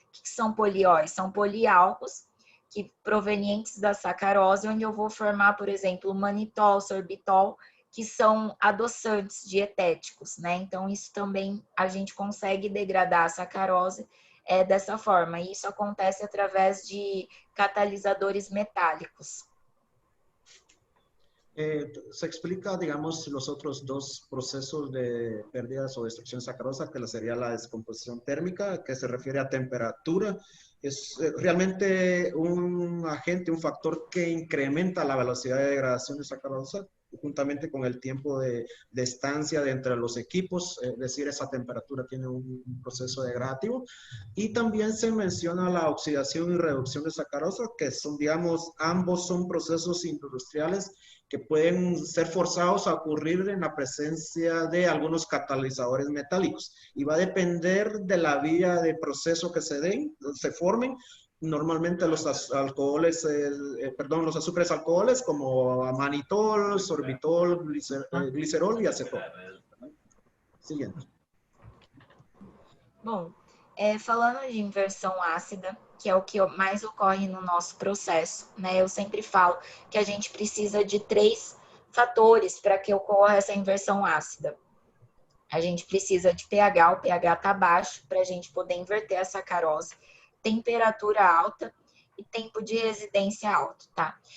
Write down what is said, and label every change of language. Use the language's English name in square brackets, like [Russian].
[Portuguese] O que são polióis? São poliálcos provenientes da sacarose, onde eu vou formar, por exemplo, manitol, sorbitol, que são adoçantes dietéticos, né? Então, isso também a gente consegue degradar a sacarose dessa forma, e isso acontece através de catalisadores metálicos. [Spanish] Se explica, digamos, los otros dos procesos de pérdidas o destrucción sacarosa, que sería la descomposición térmica, que se refiere a temperatura. Es realmente un agente, un factor que incrementa la velocidad de degradación de sacarosa, juntamente con el tiempo de estancia de entre los equipos, es decir, esa temperatura tiene un proceso degradativo. Y también se menciona la oxidación y reducción de sacarosa, que son, digamos, ambos son procesos industriales que pueden ser forzados a ocurrir en la presencia de algunos catalizadores metálicos. Y va a depender de la vía de proceso que se formen. Normalmente los alcoholes, los azúcares alcoholes como manitol, sorbitol, glicerol y acetol. Siguiente. [Portuguese] Bom, falando de inversão ácida, que é o que mais ocorre no nosso processo, né? Eu sempre falo que a gente precisa de 3 fatores para que ocorra essa inversão ácida. A gente precisa de pH, o pH está baixo para a gente poder inverter a sacarose, temperatura alta e tempo de residência alto, tá?